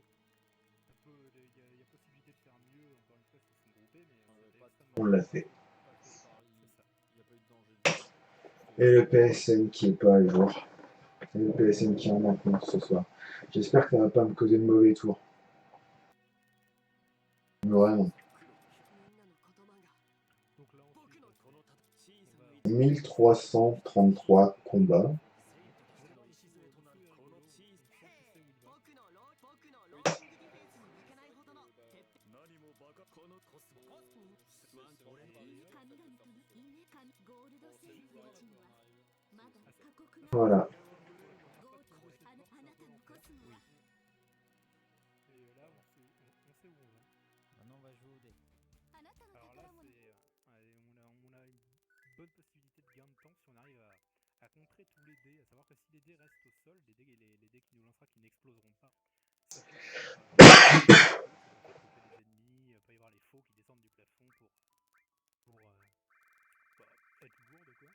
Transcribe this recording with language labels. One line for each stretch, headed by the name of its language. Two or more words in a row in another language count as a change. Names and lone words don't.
French: Il y a possibilité de faire mieux, encore une fois, s'ils sont groupés, mais c'était extrêmement On l'a fait. Pas trop de paris, C'est ça. il n'y a pas eu de danger. Et le PSN qui est pas à jour. Et le PSN qui en manque ce soir. J'espère que ça va pas me causer de mauvais tours. Vraiment.
Japanese: みんなの言葉が
French: Donc là ensuite,
Japanese: 僕の
French: on va... 1333 combats.
Japanese: 僕のローキングディフェンスに負けないほどの鉄壁このコスモワン神々との夢神ゴールドセーフエイジにはまだ過酷な
French: Voilà.
Japanese: ゴールドあなたのコスモは
French: Et là, on sait où on va. Maintenant on va jouer au dé.
Japanese: あなたの
French: Alors là,
Japanese: 宝物
French: on a une bonne possibilité de gain de temps si on arrive à contrer tous les dés. À savoir que si les dés restent au sol, les dés qui nous lancera qui n'exploseront pas, ça peut faire choper les ennemis, pas y avoir les faux qui descendent du plafond pour être lourd quoi.